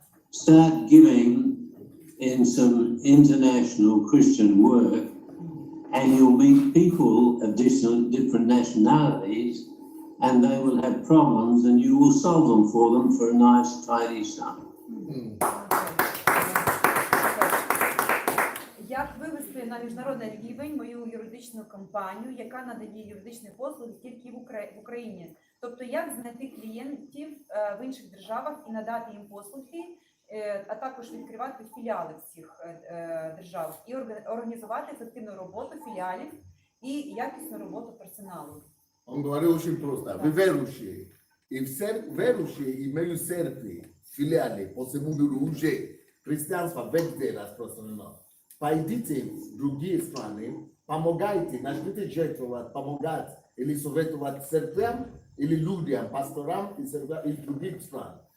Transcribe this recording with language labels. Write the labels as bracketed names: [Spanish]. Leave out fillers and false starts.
[English] Start giving in some international Christian work, and you'll meet people of different nationalities, and they will have problems, and you will solve them for them for a nice, tidy sum. [Ukrainian] Як вивести на міжнародний рівень мою юридичну компанію, яка надає юридичні послуги тільки в Україні? Тобто, як знайти клієнтів в інших державах і надати їм послуги, а також відкривати філіали в цих державах і організувати ефективну роботу філіалів і якісну роботу персоналу. [Russian] Он говорил очень просто. Вы верующие. И верующие имеют церкви, филиалы по всему миру уже. Христианство везде распространено. Пойдите в другие страны, помогайте, начните жертвовать, помогать или советовать церквям, или людям, пасторам из других стран.